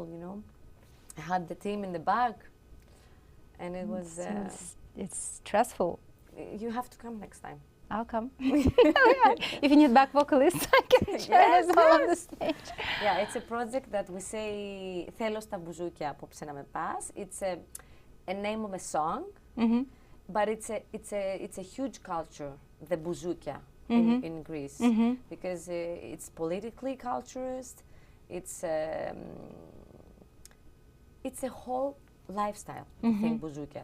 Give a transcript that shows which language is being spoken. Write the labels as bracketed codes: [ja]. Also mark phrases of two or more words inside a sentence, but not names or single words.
[en] I had the team in the back, and it was. It's stressful. You have to come next time. I'll come. If you need back vocalists, I can join as well on the stage. Yeah, it's a project that we say [el] "Θέλω στα μπουζούκια απόψε να με πας." [en] It's a name of a song, but it's a huge culture, the bouzoukia in Greece, because it's politically culturist. It's a whole lifestyle, I think, bouzoukia.